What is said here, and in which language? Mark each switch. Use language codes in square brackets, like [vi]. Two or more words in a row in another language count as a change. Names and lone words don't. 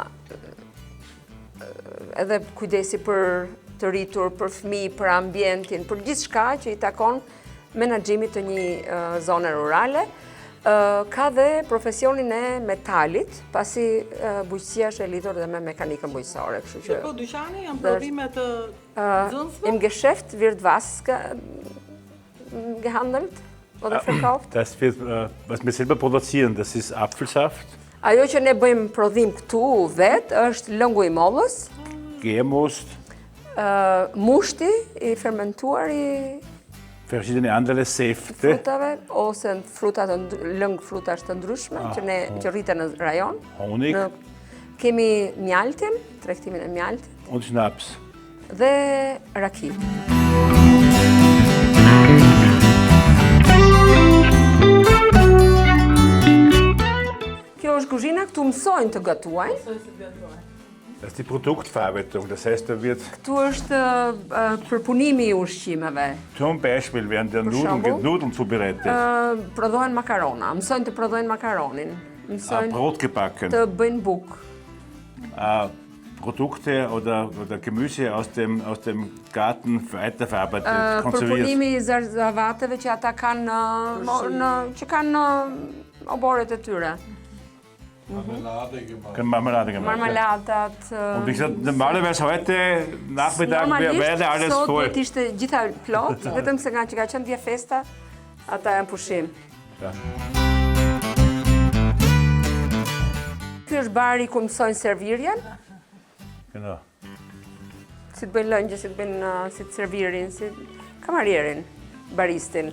[sq] edhe kujdesi për të rritur, për fëmijë, për ambientin, për gjithçka që i takon menaxhimit të një zone rurale. Ka dhe profesionin e metalit, pasi bujqësia është e lidhur dhe me mekanikën bujqësore, kështu që Po dyqani janë prodhime të nxënësve? [de] im Geschäft wird was gehandelt oder verkauft? Das wird, was wir selber produzieren, das ist Apfelsaft, [sq] Ajo që ne bëjmë prodhim këtu vetë është lëngu i mollës, [de] Gärmost, [sq] mushti i fermentuar i [de] verschiedene andere Säfte. [sq] frutave, ose lëng frutash të ndryshme që rriten në rajon. [de] Honig [sq] Kemi mjaltin, tregtimin e mjaltit, [de] und Schnaps. [sq] dhe raki. Kjo është kuzhina, këtu mësojnë të gatuajnë. [de] Das ist die Produktverarbeitung, das heißt, da wird [sq] Këtu është përpunimi i ushqimeve. [de] zum Beispiel werden der Nudeln zubereitet, [sq] Prodhohen makarona, mësojnë të prodhojnë makaronin, mësojnë [de] Brot gebacken, [sq] të bëjnë bukë. [de] Produkte oder Gemüse aus dem Garten weiterverarbeitet, konserviert. [sq] Përpunimi i zarzavateve që ata kanë që kanë oboret e tyre. [de] Marmelade gemacht. [sq] Marmeladat. [de] Und wie gesagt, normalerweise heute Nachmittag wäre alles [sq] sot [de] voll. [sq] do të ishte gjitha plot, vetëm se nga që ka qenë dje festa, ata janë pushim. [de] Ja. [sq] Ky është bari ku mësojnë servirjen, [de] Genau. [sq] si të bëjnë lëngje, si të bëjnë si të servirin, si kamarierin, baristin.